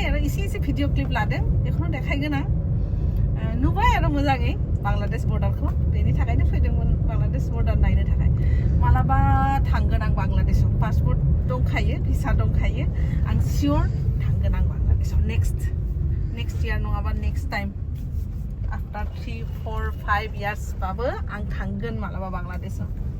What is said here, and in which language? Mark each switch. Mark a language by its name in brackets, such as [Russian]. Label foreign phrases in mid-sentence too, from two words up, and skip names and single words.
[Bodo] आरो एसे भिडिअ क्लिप लादों बेखौनो देखायगोन आं नुबाय आरो मोजाङै बांलादेश बर्डारखौ बेनि थाखायनो फैदोंमोन बांलादेश बर्डार नायनो थाखाय मालाबा थांगोन आं बांलादेशआव पासपोर्ट दंखायो भिसा दंखायो आं सियर थांगोन आं बांलादेशआव [English] next year [Bodo] नङाबा [English] next time after 3, 4, 5 years [Bodo] बाबो आं थांगोन मालाबा बांलादेशआव